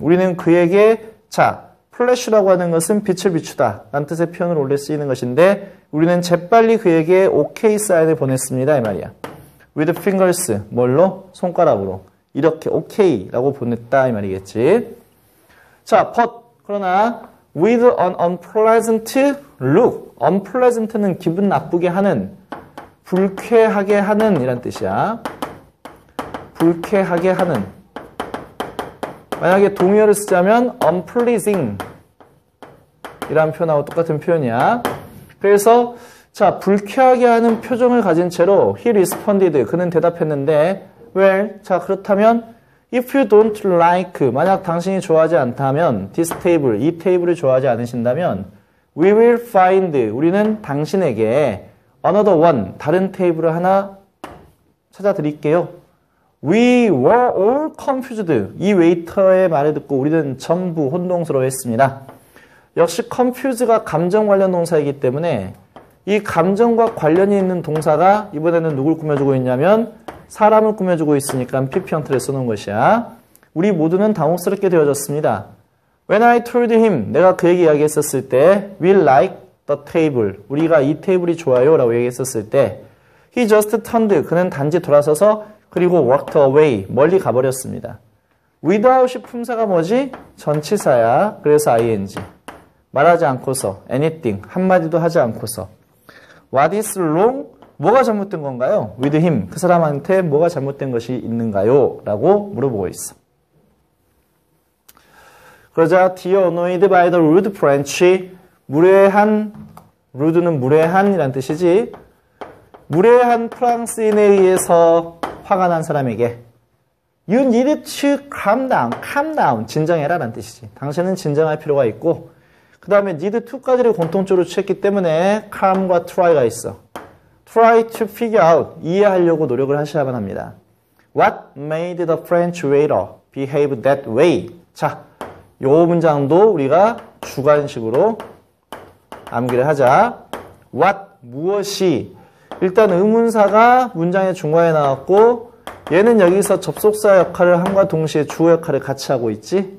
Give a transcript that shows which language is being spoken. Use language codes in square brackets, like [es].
[ko] 우리는 그에게 자, 플래시라고 하는 것은 빛을 비추다 라는 뜻의 표현으로 원래 쓰이는 것인데 우리는 재빨리 그에게 OK 사인을 보냈습니다 이 말이야. [en] With fingers. [ko] 뭘로? 손가락으로. 이렇게 OK 라고 보냈다 이 말이겠지. [en] 자, but [ko] 그러나 [en] with an unpleasant look. [ko] unpleasant는 기분 나쁘게 하는 불쾌하게 하는 이란 뜻이야. 불쾌하게 하는. 만약에 동의어를 쓰자면 unpleasing 이라는 표현하고 똑같은 표현이야. 그래서 자 불쾌하게 하는 표정을 가진 채로 [en] he responded. [ko] 그는 대답했는데 well, 자 그렇다면 [en] if you don't like [ko] 만약 당신이 좋아하지 않다면 [en] this table, [ko] 이 테이블을 좋아하지 않으신다면 [en] we will find [ko] 우리는 당신에게 [en] another one, [ko] 다른 테이블을 하나 찾아드릴게요. [en] We were all confused. [ko] 이 웨이터의 말을 듣고 우리는 전부 혼동스러워했습니다. 역시 confuse가 감정 관련 동사이기 때문에 이 감정과 관련이 있는 동사가 이번에는 누굴 꾸며주고 있냐면 사람을 꾸며주고 있으니까 PP 형태를 써놓은 것이야. 우리 모두는 당혹스럽게 되어졌습니다. [en] When I told him, [ko] 내가 그에게 이야기했었을 때 [en] We like the table. [ko] 우리가 이 테이블이 좋아요 라고 얘기했었을 때 [en] He just turned. [ko] 그는 단지 돌아서서 그리고 [en] walked away, [ko] 멀리 가버렸습니다. without이 품사가 뭐지? 전치사야. 그래서 ing. 말하지 않고서, anything, 한마디도 하지 않고서. [en] What is wrong? [ko] 뭐가 잘못된 건가요? [en] with him, [ko] 그 사람한테 뭐가 잘못된 것이 있는가요? 라고 물어보고 있어. 그러자 [en] dear annoyed by the rude French, [ko] 무례한, rude는 무례한 이란 뜻이지. 무례한 프랑스인에 의해서 화가 난 사람에게 [en] You need to calm down, [ko] 진정해라 라는 뜻이지. 당신은 진정할 필요가 있고 그 다음에 need to까지를 공통적으로 취했기 때문에 calm과 try가 있어. [en] Try to figure out, [ko] 이해하려고 노력을 하셔야만 합니다. [en] What made the French waiter behave that way? [ko] 자, 요 문장도 우리가 주관식으로 암기를 하자. What, 무엇이 일단 의문사가 문장의 중간에 나왔고 얘는 여기서 접속사 역할을 함과 동시에 주어 역할을 같이 하고 있지.